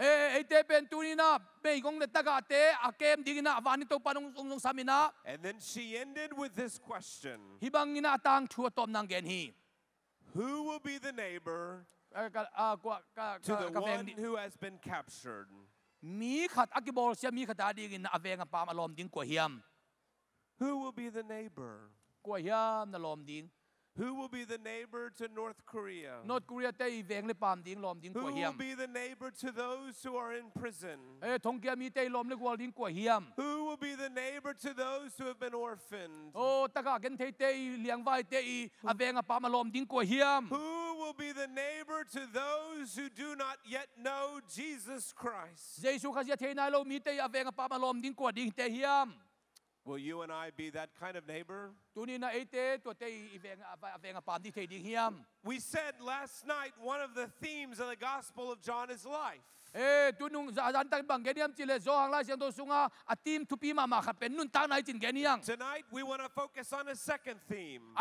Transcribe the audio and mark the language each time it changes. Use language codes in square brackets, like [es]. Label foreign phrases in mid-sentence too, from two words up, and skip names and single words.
[en] And then she ended with this question. Who will be the neighbor to the one who has been captured? [ctd] Mi khat akibol sia mi khata ding in avenga pam alom ding ko hiam. [en] Who will be the neighbor? [ctd] Ko hiam na lom ding. [en] Who will be the neighbor to North Korea? [ctd] North Korea te veng le pam ding lom ding ko [en] Who [ctd] hiam. [en] will be the neighbor to those who are in prison? [ctd] Thong kia mi te lom le gwal ding ko hiam. [en] Who will be the neighbor to those who have been orphaned? [ctd] Oh taka gen te liang vai te avenga pam alom ding ko hiam. [en] Who will be the neighbor to those who do not yet know Jesus Christ? [ctd] Jesus khasia te na lo mi te avenga pam alom ding ko ding te hiam. [en] Will you and I be that kind of neighbor? We said last night one of the themes of the Gospel of John is life. Tonight we want to focus on a second theme.